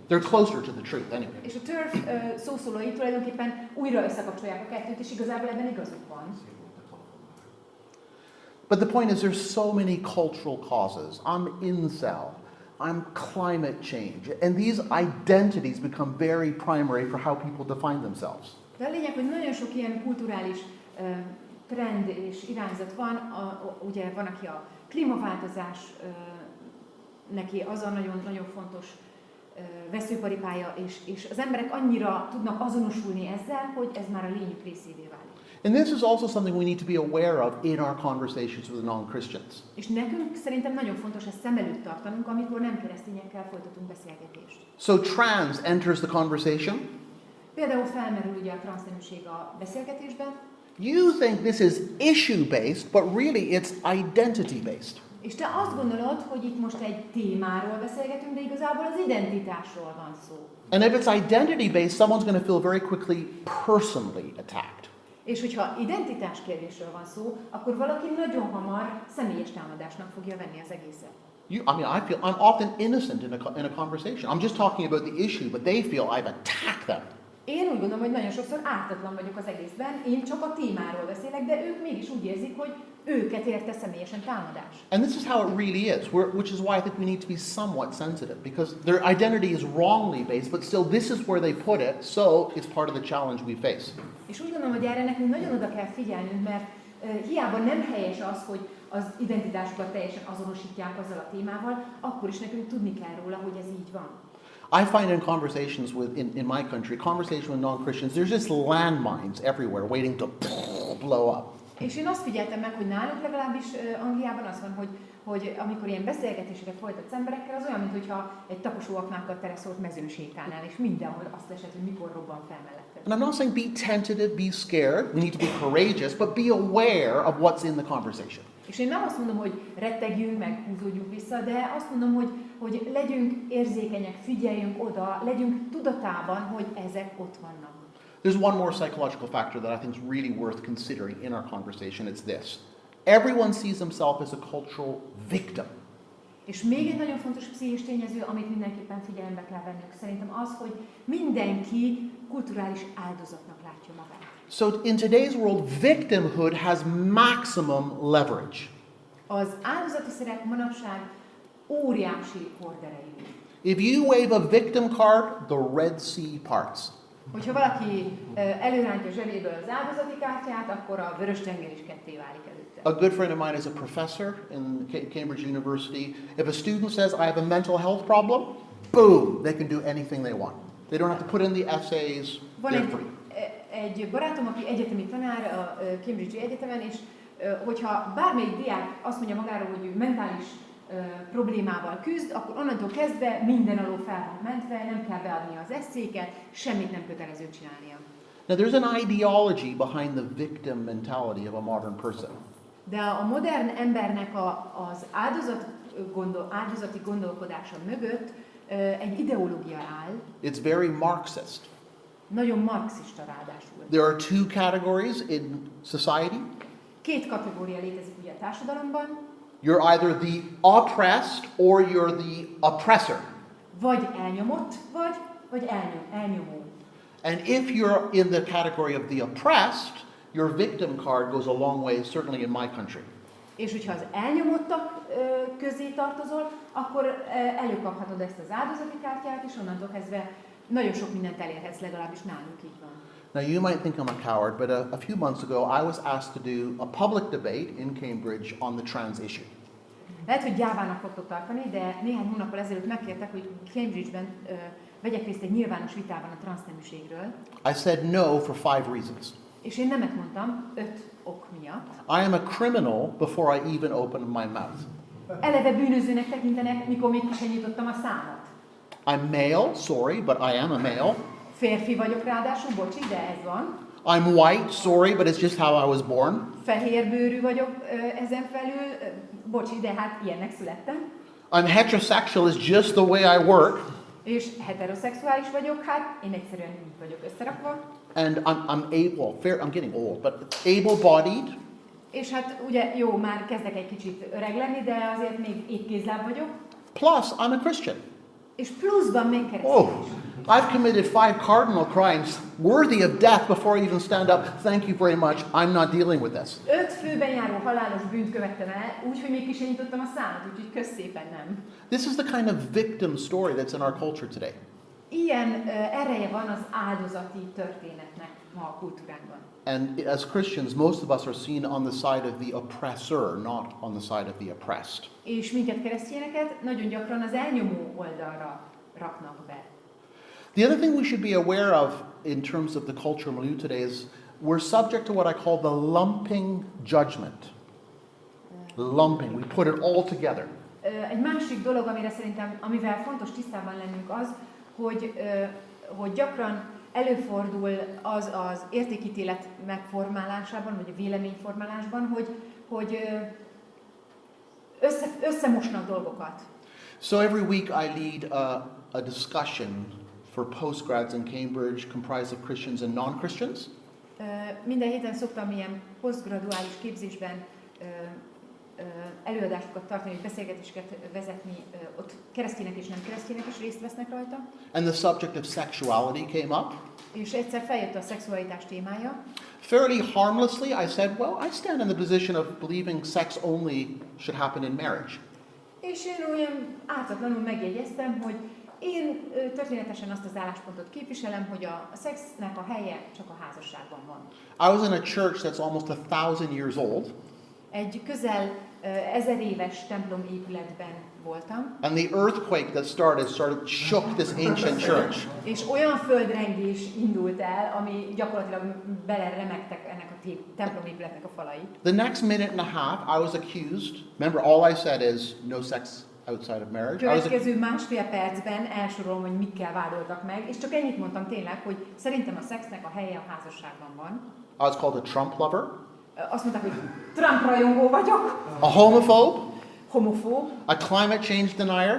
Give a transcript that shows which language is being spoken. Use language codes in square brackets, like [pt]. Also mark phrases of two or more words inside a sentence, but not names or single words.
[en] They're closer to the truth anyway. [hu] És a TERF szószólói tulajdonképpen újra összekapcsolják a kettőt, és igazából ebben igazuk van. [en] But the point is there's so many cultural causes. I'm incel. I'm climate change. And these identities become very primary for how people define themselves. [hu] De a lényeg, hogy nagyon sok ilyen kulturális trend és irányzat van. Ugye van, aki a klímaváltozás, neki az a nagyon fontos veszőparipája, és az emberek annyira tudnak azonosulni ezzel, hogy ez már a lényük részévé válik. [en] And this is also something we need to be aware of in our conversations with non-Christians. [hu] És nekünk szerintem nagyon fontos ezt szem előtt tartanunk, amikor nem keresztényekkel folytatunk beszélgetést. [en] So trans enters the conversation. [hu] Például felmerül ugye a transzneműség a beszélgetésben. [en] You think this is issue-based, but really it's identity-based. [hu] És te azt gondolod, hogy itt most egy témáról beszélgetünk, de igazából az identitásról van szó. [en] And if it's identity-based, someone's going to feel very quickly personally attacked. [hu] És hogyha identitás kérdésről van szó, akkor valaki nagyon hamar személyes támadásnak fogja venni az egészet. [en] I'm often innocent in a conversation. I'm just talking about the issue, but they feel I've attacked them. [hu] Én úgy gondolom, hogy nagyon sokszor ártatlan vagyok az egészben, én csak a témáról beszélek, de ők mégis úgy érzik, hogy őket érte személyesen támadás. [en] And this is how it really is, which is why I think we need to be somewhat sensitive, because their identity is wrongly based, but still this is where they put it, so it's part of the challenge we face. [hu] És úgy gondolom, hogy erre nekünk nagyon oda kell figyelnünk, mert hiába nem helyes az, hogy az identitásukat teljesen azonosítják azzal a témával, akkor is nekünk tudni kell róla, hogy ez így van. [en] I find in conversations in my country, conversation with non-Christians, there's just landmines everywhere waiting to blow up. [hu] És én azt figyeltem meg, hogy nálunk legalábbis Angliában az van, hogy amikor ilyen beszélgetéseket folytatsz emberekkel, az olyan, mintha egy taposóaknákkal tereszolt mezőn sétálnál, és mindenhol azt esett, hogy mikor robban fel mellette. [en] And I'm not saying be tentative, be scared. We need to be courageous, but be aware of what's in the conversation. [hu] És én nem azt mondom, hogy rettegjünk, meg húzódjunk vissza, de azt mondom, hogy legyünk érzékenyek, figyeljünk oda, legyünk tudatában, hogy ezek ott vannak. [en] There's one more psychological factor that I think is really worth considering in our conversation. It's this. Everyone sees himself as a cultural victim. [hu] És még egy nagyon fontos pszichés tényező, amit mindenképpen figyelembe kell vennünk, szerintem az, hogy mindenki kulturális áldozatnak látja magát. [en] So in today's world, victimhood has maximum leverage. [hu] Az áldozati szerep manapság óriási horderejű. [en] If you wave a victim card, the Red Sea parts. [hu] Hogyha valaki előrántja zsebéből az áldozati kártyát, akkor a Vörös-tenger is ketté válik előtte. [en] A good friend of mine is a professor in Cambridge University. If a student says, I have a mental health problem, boom, they can do anything they want. They don't have to put in the essays, they're free. [hu] Egy barátom, aki egyetemi tanár a Cambridge Egyetemen, és hogyha bármelyik diák azt mondja magáról, hogy ő mentális problémával küzd, akkor onnantól kezdve minden alól fel van mentve, nem kell beadnia az eszéket, semmit nem kötelező csinálnia. [en] Now there's an ideology behind the victim mentality of a modern person. [hu] De a modern embernek az áldozati gondolkodása mögött egy ideológia áll. [en] It's very Marxist. [hu] Nagyon marxista ráadásul. [en] There are two categories in society. [hu] Két kategória létezik ugye a társadalomban. [en] You're either the oppressed or you're the oppressor. [hu] Vagy elnyomott, vagy elnyomó. [en] And if you're in the category of the oppressed, your victim card goes a long way, certainly in my country. [hu] És hogyha az elnyomottak közé tartozol, akkor előkaphatod ezt az áldozati kártyát, és onnantól kezdve nagyon sok mindent elérhetsz, legalábbis nálunk így van. [en] Now you might think I'm a coward, but a few months ago I was asked to do a public debate in Cambridge on the trans issue. [hu] Lehet, hogy gyávának fogtok tartani, de néhány hónappal ezelőtt megkértek, hogy Cambridge-ben vegyek részt egy nyilvános vitában a transzneműségről. [en] I said no for 5 reasons. [hu] És én nemet mondtam 5 ok miatt. [en] I am a criminal before I even opened my mouth. [hu] Eleve bűnözőnek tekintenek, mikor még ki sem nyitottam a számat. [en] I'm male, sorry, but I am a male. [hu] Férfi vagyok ráadásul, bocsi, de ez van. [en] I'm white, sorry, but it's just how I was born. [hu] Fehérbőrű vagyok ezen felül, bocsi, de hát ilyennek születtem. [en] I'm heterosexual, it's just the way I work. [hu] És heteroszexuális vagyok, hát én egyszerűen így vagyok összerakva. [en] And I'm getting old, but able-bodied. [hu] És hát ugye jó, már kezdek egy kicsit öreg lenni, de azért még ékkézláb vagyok. [en] Plus, I'm a Christian. [hu] És pluszban még keresztény Oh, is. [en] I've committed 5 cardinal crimes worthy of death before I even stand up. Thank you very much. I'm not dealing with this. [hu] 5 főben járó halálos bűnt követtem el, úgyhogy még ki sem nyitottam a számat, úgyhogy kösz szépen nem. [en] This is the kind of victim story that's in our culture today. [hu] Ilyen ereje van az áldozati történetnek ma a kultúránkban. [en] And as Christians, most of us are seen on the side of the oppressor, not on the side of the oppressed. [hu] És minket keresztényeket nagyon gyakran az elnyomó oldalra raknak be. [en] The other thing we should be aware of in terms of the culture milieu today is we're subject to what I call the lumping judgment. Lumping, we put it all together. [hu] Egy másik dolog, amivel fontos tisztában lennünk az, hogy gyakran előfordul az értékítélet megformálásában, vagy a véleményformálásban, hogy összemosnak dolgokat. [en] So every week I lead a discussion for postgrads in Cambridge comprised of Christians and non-Christians. [hu] Minden héten szoktam ilyen posztgraduális képzésben előadásokat tartani, vagy beszélgetéseket vezetni, ott keresztények és nem keresztények is részt vesznek rajta. [en] And the subject of sexuality came up. [hu] És egyszer feljött a szexualitás témája. [en] Fairly harmlessly, I said, well, I stand in the position of believing sex only should happen in marriage. [hu] És én olyan ártatlanul megjegyeztem, hogy én történetesen azt az álláspontot képviselem, hogy a szexnek a helye csak a házasságban van. [en] I was in a church that's almost 1000 years old. [hu] Egy közel 1000 éves templom épületben voltam. [en] And the earthquake that started shook this ancient church. [hu] És olyan földrengés indult el, ami gyakorlatilag beleremegtek ennek a templom épületnek a falai. [en] The next minute and a half, I was accused. Remember, all I said is no sex outside of marriage. [hu] Következő másfél percben elsorolom, hogy mikkel vádoltak meg, és csak ennyit mondtam tényleg, hogy szerintem a szexnek a helye a házasságban van. [en] I was called a Trump lover. [hu] Azt mondták, hogy Trump rajongó vagyok. [en] A homophobe. [hu] Homofób. [en] A climate change denier.